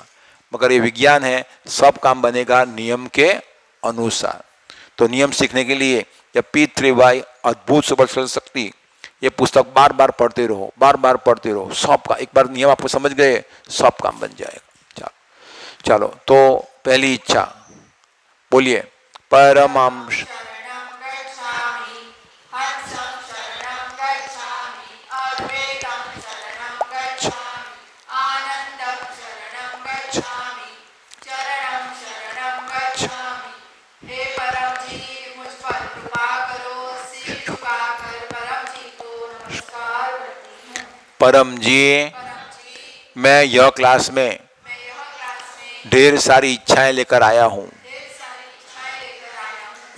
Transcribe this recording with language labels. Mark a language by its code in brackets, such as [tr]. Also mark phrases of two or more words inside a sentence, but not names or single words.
[hi] मगर ये विज्ञान है, सब काम बनेगा नियम के अनुसार। तो नियम सीखने के लिए जब P3Y अद्भुत सुबह शक्ति, ये पुस्तक बार बार पढ़ते रहो, बार बार पढ़ते रहो। सब का एक बार नियम आपको समझ गए, सब काम बन जाएगा। चलो चलो, तो पहली इच्छा बोलिए, [sa] परमंश शरणं गच्छामि हंसं शरणं गच्छामि अद्वैतं शरणं गच्छामि आनन्दं शरणं गच्छामि चरणं शरणं गच्छामि। [hi] हे परम जी मुझ पर कृपा करो, सिर झुकाकर परम जी को नमस्कार करती हूँ। परम जी, परम जी मैं यह क्लास में मैं यह क्लास में ढेर सारी इच्छाएं लेकर आया हूँ, ढेर सारी इच्छाएं लेकर आया हूँ।